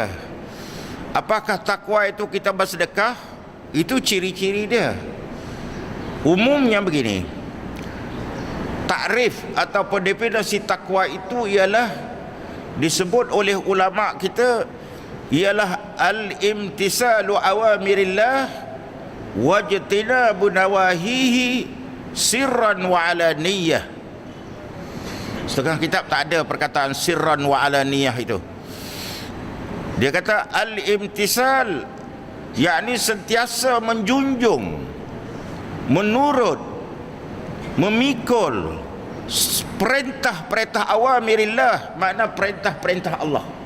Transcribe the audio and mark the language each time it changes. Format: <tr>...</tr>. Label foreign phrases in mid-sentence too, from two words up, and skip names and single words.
<ms>Apakah takwa itu kita bersedekah? Itu ciri-ciri dia. Umumnya begini, takrif ataupun definisi takwa itu ialah disebut oleh ulama kita ialah</ms> <ar>الامتثال أوامر الله واجتناب نواهيه سرا وعلانية.</ar> <ms>Setengah kitab tak ada perkataan</ms> <ar>سرا وعلانية</ar> <ms>itu. Dia kata al-imtisal, yakni sentiasa menjunjung, menurut, memikul perintah-perintah</ms> <ar>أوامر الله,</ar> <ms>makna perintah-perintah Allah.</ms>